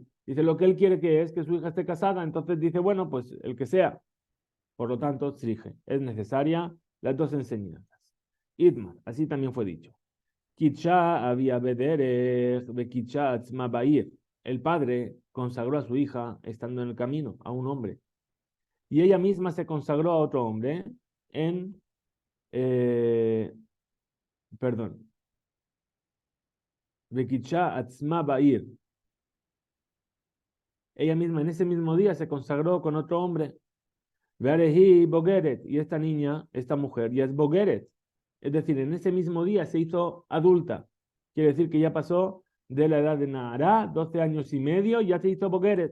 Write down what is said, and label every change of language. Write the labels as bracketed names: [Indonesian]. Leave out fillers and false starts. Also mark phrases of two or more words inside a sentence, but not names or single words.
[Spanish] Dice lo que él quiere que es que su hija esté casada, entonces dice, bueno, pues el que sea. Por lo tanto, tzrije, es necesaria las dos enseñanzas. Idmar, así también fue dicho. [Hebrew] קידשה אביה בדרך וקידשה עצמה בעיר. [Spanish] El padre consagró a su hija estando en el camino, a un hombre. Y ella misma se consagró a otro hombre en, eh, perdón, [Hebrew] וקידשה עצמה בעיר. [Spanish] Ella misma en ese mismo día se consagró con otro hombre. [Hebrew] והריהי בוגרת. [Spanish] Y esta niña, esta mujer, ya es bogeret. Es decir, en ese mismo día se hizo adulta. Quiere decir que ya pasó de la edad de Nahara, 12 años y medio, ya se hizo bogeret.